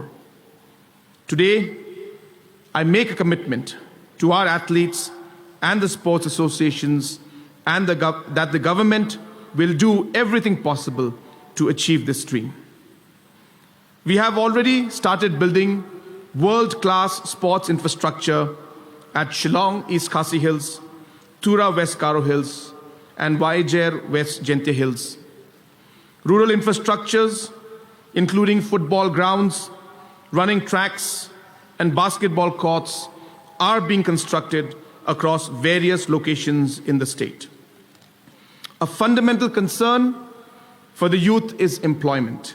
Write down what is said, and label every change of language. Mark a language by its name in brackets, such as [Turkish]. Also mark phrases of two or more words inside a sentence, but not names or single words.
[English] Today, I make a commitment to our athletes and the sports associations and that the government will do everything possible to achieve this dream. We have already started building world-class sports infrastructure at Shillong East Khasi Hills, Tura West Karo Hills, and Vaijer West Gente Hills. Rural infrastructures, including football grounds, running tracks, and basketball courts, are being constructed across various locations in the state. A fundamental concern for the youth is employment.